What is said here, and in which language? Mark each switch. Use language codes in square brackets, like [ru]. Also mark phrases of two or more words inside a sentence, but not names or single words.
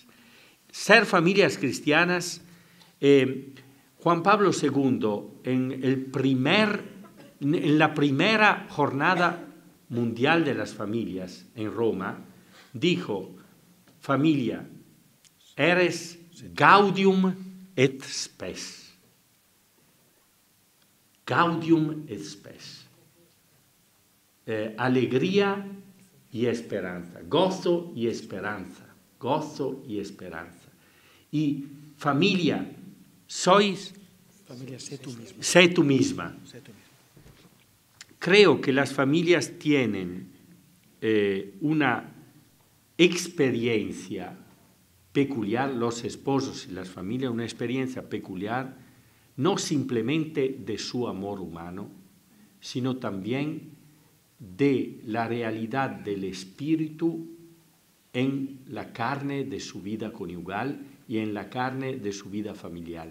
[es] Ser familias cristianas, Juan Pablo II, en la primera jornada mundial de las familias en Roma, dijo, familia, eres [la] gaudium et spes. Gaudium et spes. [es] Alegría y esperanza, gozo y esperanza. Y familia, familia, sé tú misma. Sé tú misma. Creo que las familias tienen una experiencia peculiar, los esposos y las familias, una experiencia peculiar, no simplemente de su amor humano, sino también de la realidad del espíritu en la carne de su vida conyugal y en la carne de su vida familiar.